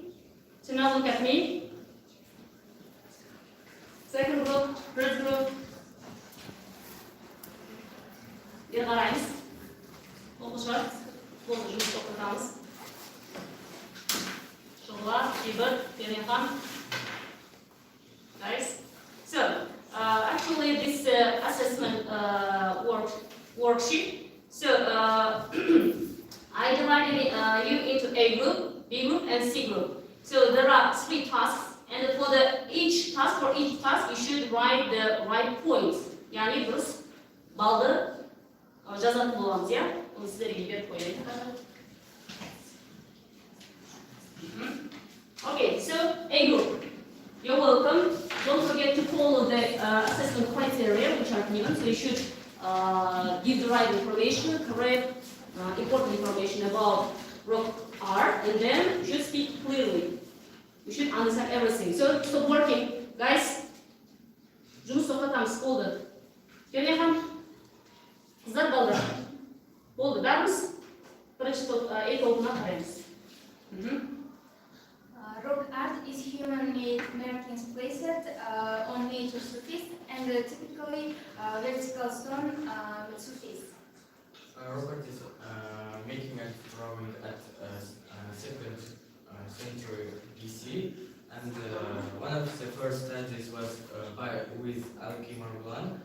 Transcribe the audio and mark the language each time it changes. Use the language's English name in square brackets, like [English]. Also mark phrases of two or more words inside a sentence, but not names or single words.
[English] So now look at me. Second group, third group. [Uzbek] Beri qaraymiz. O'qishlar, bo'ldi, жұмыс to'xtatamiz. Sho'g'lar, Ibr, Perihan. [English] Guys. So, actually this assessment worksheet. So, I divided you into A group, B group, and C group. So there are 3 tasks, and for each task, you should write the right points. [Kazakh] Yani dұрыс балды жазатын боламыз, ya. Оны сіздерге беріп қояйын. [English] Okay, so A group. You're welcome. Don't forget to follow the assessment criteria which are given. So you should give the right information, correct, important information about rock R, and then you should speak clearly. You should understand everything. So stop working, guys. [Kazakh] Жұмыс тоқтатамыз, болды. Пернехан, қыздар балдар. Болды, бәріміз бірінші топ, A тобына қараймыз. [English] Rock art is human-made markings placed on nature surface and typically vertical stone surface. Rock art is making and drawing at 2nd century BC, and one of the first studies was with Alki Margulan.